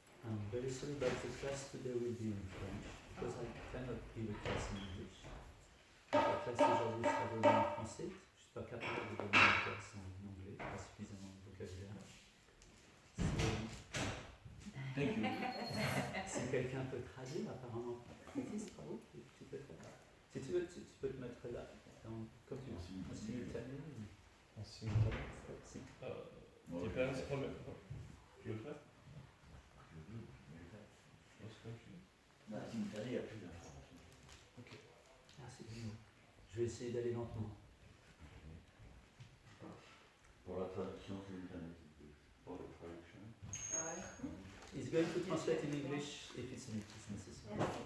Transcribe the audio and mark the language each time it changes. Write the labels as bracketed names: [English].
[English] I'm very sorry, but the class today will be in French because I cannot give a class in English. [French] La classe aujourd'hui sera donnée en français. Je ne suis pas capable de donner une classe en anglais, pas suffisamment de vocabulaire. [English] Thank you. [French] Si quelqu'un peut traduire, apparemment, bravo, tu peux faire. Si tu veux, tu peux te mettre là, comme tu veux, en simultané. En simultané. Tu peux un petit peu tu veux le faire? Non, simultané, il n'y a plus d'informations. Ok. Merci. Je vais essayer d'aller lentement. Pour la traduction simultanée, pour la traduction. [English] He's going to translate in English if it's necessary.